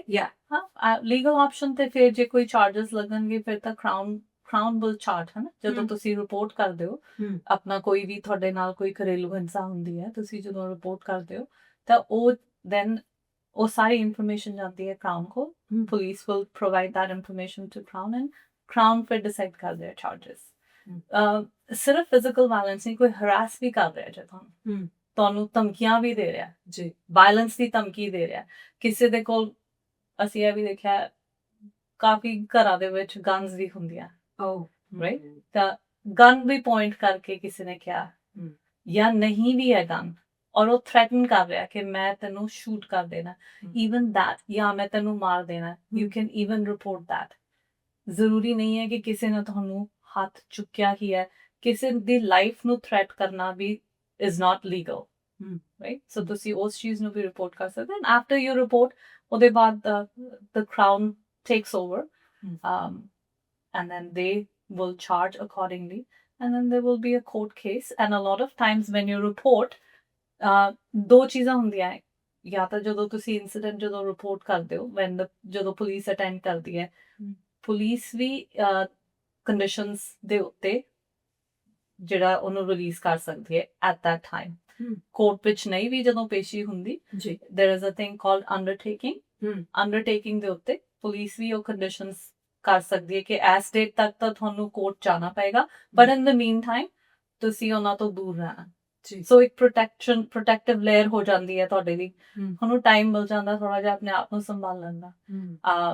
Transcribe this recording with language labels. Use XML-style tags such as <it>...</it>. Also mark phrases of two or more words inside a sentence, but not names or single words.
<pa>ਹਾਂ, ਲੀਗਲ ਆਪਸ਼ਨ ਤੇ ਫਿਰ ਜੇ ਕੋਈ ਚਾਰजेस ਲੱਗਣਗੇ, ਫਿਰ ਤਾਂ</pa> <en>crown will charge,</en> <pa>ਹੈ ਨਾ। ਜਦੋਂ ਤੁਸੀਂ ਰਿਪੋਰਟ ਕਰਦੇ ਹੋ ਆਪਣਾ, ਕੋਈ ਵੀ ਤੁਹਾਡੇ ਨਾਲ ਕੋਈ ਘਰੇਲੂ ਹਿੰਸਾ ਹੁੰਦੀ ਹੈ, ਤੁਸੀਂ ਜਦੋਂ ਰਿਪੋਰਟ ਕਰਦੇ ਹੋ ਤਾਂ ਉਹ ਦੈਨ ਉਹ ਸਾਰੀ ਇਨਫੋਰਮੇਸ਼ਨ ਜਾਂਦੀ ਹੈ ਕਰਾਊਨ ਕੋਲ।</pa> <en>police will provide that information to crown, and crown</en> <pa>ਫਿਰ ਡਿਸਾਈਡ ਕਰਦੇ ਆ ਚਾਰजेस। ਸਿਰਫ</pa> <en>physical violence</en> <pa>ਨਹੀਂ, ਕੋਈ ਹਰਾਸ ਵੀ ਕਰ ਰਿਹਾ ਜੇ ਤੁਹਾਨੂੰ ਧਮਕੀਆਂ ਵੀ ਦੇ ਰਿਹਾ ਜੀ, ਵਾਇਲੈਂਸ ਦੀ ਧਮਕੀ ਦੇ ਰਿਹਾ ਕਿਸੇ ਦੇ ਕੋਲ। ਅਸੀਂ ਇਹ ਵੀ ਦੇਖਿਆ, ਕਾਫੀ ਘਰਾਂ ਦੇ ਵਿੱਚ ਗਨਸ ਵੀ ਹੁੰਦੀਆਂ, ਰਾਈਟ? ਤਾਂ ਗਨ ਵੀ ਪੁਆਇੰਟ ਕਰਕੇ ਕਿਸੇ ਨੇ ਕਿਹਾ, ਜਾਂ ਨਹੀਂ ਵੀ ਹੈ ਗਨ, ਔਰ ਉਹ ਥ੍ਰੈਟਨ ਕਰ ਰਿਹਾ ਕਿ ਮੈਂ ਤੈਨੂੰ ਸ਼ੂਟ ਕਰ ਦੇਣਾ,</pa> <en>even that,</en> <pa>ਜਾਂ ਮੈਂ ਤੈਨੂੰ ਮਾਰ ਦੇਣਾ,</pa> <en>you can even report that.</en> <pa>ਜ਼ਰੂਰੀ ਨਹੀਂ ਹੈ ਕਿ ਕਿਸੇ ਨੇ ਤੁਹਾਨੂੰ ਹੱਥ ਚੁੱਕਿਆ ਹੀ ਹੈ, ਕਿਸੇ ਦੀ ਲਾਈਫ ਨੂੰ ਥ੍ਰੈਟ ਕਰਨਾ ਵੀ</pa> <en>is not legal, right?</en> <pa>So ਤੁਸੀਂ ਉਸ ਚੀਜ਼ ਨੂੰ ਵੀ ਰਿਪੋਰਟ ਕਰ ਸਕਦੇ ਹੋ।</pa> <en>after you report,</en> <pa>ਉਹਦੇ ਬਾਅਦ</pa> <en>the crown takes over, and then they will charge accordingly, and then there will be a court case। and a lot of times when you report,</en> <pa>ਦੋ ਚੀਜ਼ਾਂ ਹੁੰਦੀਆਂ ਹੈ, ਜਾਂ ਤਾਂ ਜਦੋਂ ਤੁਸੀਂ ਇਨਸੀਡੈਂਟ ਜਦੋਂ ਰਿਪੋਰਟ ਕਰਦੇ ਹੋ, ਜਦੋਂ ਪੁਲਿਸ ਅਟੈਂਡ ਕਰਦੀ ਹੈ, ਪੁਲਿਸ ਵੀ ਕੰਡੀਸ਼ਨਸ ਦੇ ਉੱਤੇ ਜਿਹੜਾ ਉਹਨੂੰ ਰਿਲੀਜ਼ ਕਰ ਸਕਦੀ ਹੈ</pa> <en>at that time.</en> <pa>ਕੋਰਟ ਵਿੱਚ ਨਹੀਂ ਵੀ ਜਦੋਂ ਪੇਸ਼ੀ ਹੁੰਦੀ,</pa> <en>there is a thing called undertaking।</en> <pa>ਅੰਡਰਟੇਕਿੰਗ ਦੇ ਉੱਤੇ ਪੁਲਿਸ ਵੀ ਉਹ ਕੰਡੀਸ਼ਨਸ ਕਰ ਸਕਦੀ ਹੈ ਕਿ ਇਸ ਡੇਟ ਤੱਕ ਤਾਂ ਤੁਹਾਨੂੰ ਕੋਰਟ ਜਾਣਾ ਪਏਗਾ,</pa> <en>but in the mean time</en> <pa>ਤੁਸੀਂ ਉਹਨਾਂ ਤੋਂ ਦੂਰ ਰਹਿਣਾ। ਸੋ ਇੱਕ</pa> <en>protective layer</en> <pa>ਹੋ ਜਾਂਦੀ ਹੈ ਤੁਹਾਡੇ ਲਈ, ਤੁਹਾਨੂੰ ਟਾਈਮ ਮਿਲ ਜਾਂਦਾ ਥੋੜਾ ਜਿਹਾ ਆਪਣੇ ਆਪ ਨੂੰ ਸੰਭਾਲਣ ਦਾ।</pa>